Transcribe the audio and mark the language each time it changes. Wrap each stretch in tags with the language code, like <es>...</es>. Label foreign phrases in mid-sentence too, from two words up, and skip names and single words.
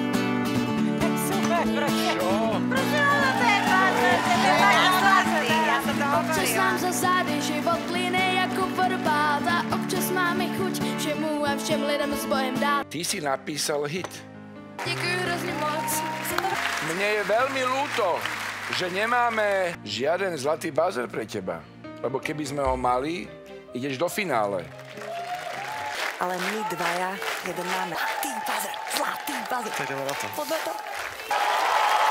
<cs>Občas nám za zády život plyne jako vodopád a občas máme chuť všemu a všem lidem s Bohem dát.</cs> <sk>Ty si napísal hit.</sk> <cs>Děkuji hrozně moc.</cs> <sk>Mne je veľmi ľúto, že nemáme žiaden zlatý buzzer pre teba. Lebo keby sme ho mali, ideš do finále. Ale my dvaja jeden máme. Zlatý buzzer.</sk> <cs>Tak jdeme na to.</cs> <sk>Poďme to.</sk>